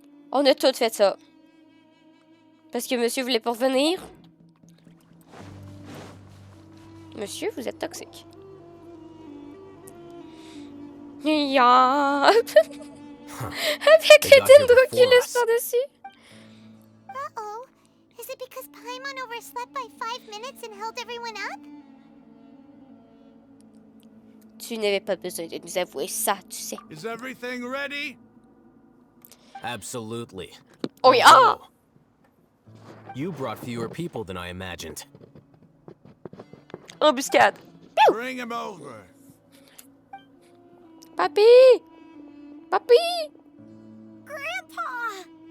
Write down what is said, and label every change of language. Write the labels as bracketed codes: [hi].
[fr] On a tout fait ça. Parce que monsieur voulait pas revenir. Monsieur, vous êtes toxique. Ya. Avec le dendro qui laisse par-dessus. [en] Uh-oh. Is it because Paimon overslept by 5 minutes and held everyone up? [fr] Tu n'avais pas besoin de nous avouer ça, tu sais. [en] Is everything ready? Absolutely. Oh yeah! Although, you brought fewer people than I imagined. [fr] Embuscade. [en] Bring him over. [fr] Papi! Papi! [en] Grandpa!